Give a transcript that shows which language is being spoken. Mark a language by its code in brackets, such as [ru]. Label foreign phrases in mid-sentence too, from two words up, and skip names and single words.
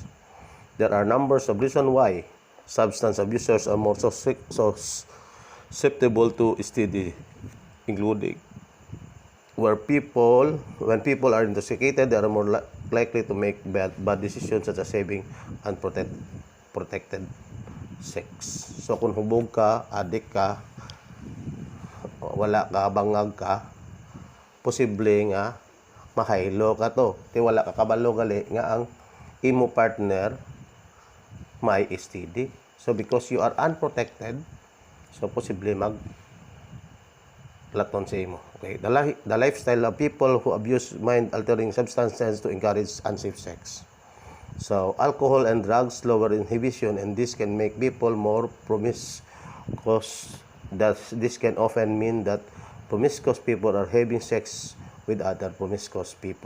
[en] There are numbers of reasons why substance abusers are more susceptible to STD, including when people are intoxicated, they are more likely to make bad decisions such as having unprotected sex. [hil] So kung hubog ka, addict ka, wala ka, bangag ka, posible nga mahaylo ka to. Ti wala ka kabalo gali nga ang imo partner may STD. [en] So because you are unprotected, so [hil] posible laton sa imo. [en] Okay, the lifestyle of people who abuse mind-altering substances to encourage unsafe sex. So alcohol and drugs lower inhibition, and this can make people more promiscuous. This can often mean that promiscuous people are having sex with other promiscuous people.